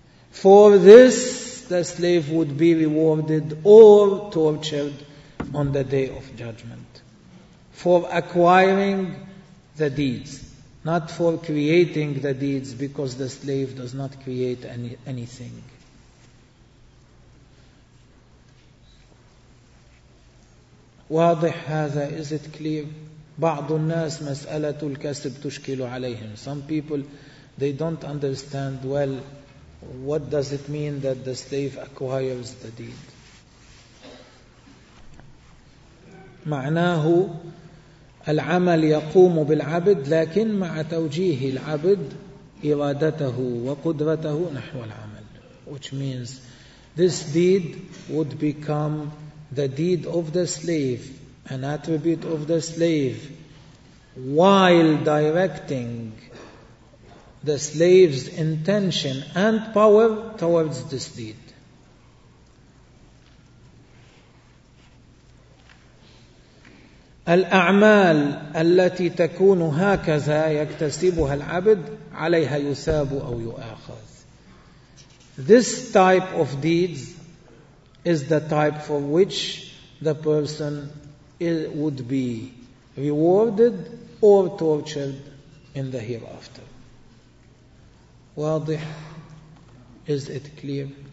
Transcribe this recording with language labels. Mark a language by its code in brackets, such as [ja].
[en] For this, the slave would be rewarded or tortured on the day of judgment. For acquiring the deeds, not for creating the deeds, because the slave does not create anything. [ar] واضح هذا؟ [en] Is it clear؟ [ar] بعض الناس مسألة الكسب تشكل عليهم. [en] Some people, they don't understand well what does it mean that the slave acquires the deed. [ar] معناه العمل يقوم بالعبد لكن مع توجيه العبد إرادته وقدرته نحو العمل. [en] Which means this deed would become the deed of the slave, an attribute of the slave, while directing the slave's intention and power towards this deed. [ar] الأعمال التي تكون هكذا يكتسبها العبد عليها يثاب أو يؤاخذ. [en] This type of deeds is the type for which the person would be rewarded or tortured in the hereafter. [ar] واضح؟ [en] Is it clear?